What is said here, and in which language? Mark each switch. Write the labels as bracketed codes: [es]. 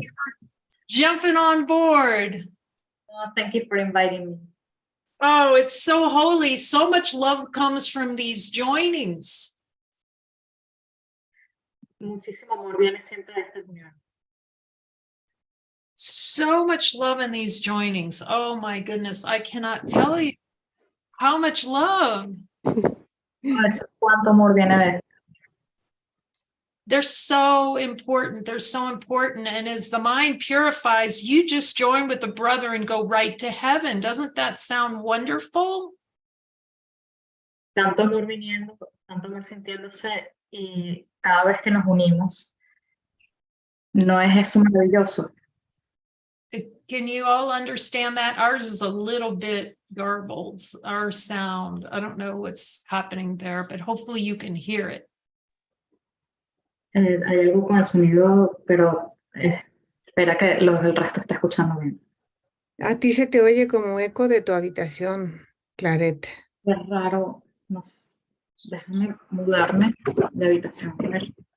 [en] you for jumping on board. Thank you for inviting me. Oh, it's so holy. So much love comes from these joinings. [es] Muchísimo amor viene siempre de esta unión. [en] So much love in these joinings. Oh my goodness. I cannot tell you how much love. [es] Cuánto amor viene de esto. [en] They're so important. They're so important. And as the mind purifies, you just join with the brother and go right to heaven. Doesn't that sound wonderful? [es] Tanto amor viniendo, tanto amor sintiéndose, y cada vez que nos unimos, ¿no es eso maravilloso? [en] Can you all understand that? Ours is a little bit garbled, our sound. I don't know what's happening there, but hopefully you can hear it. [es] Hay algo con el sonido, pero espera que el resto esté escuchando bien. A ti se te oye como eco de tu habitación, Clarette. Es raro, no sé, déjame mudarme de habitación. A ver.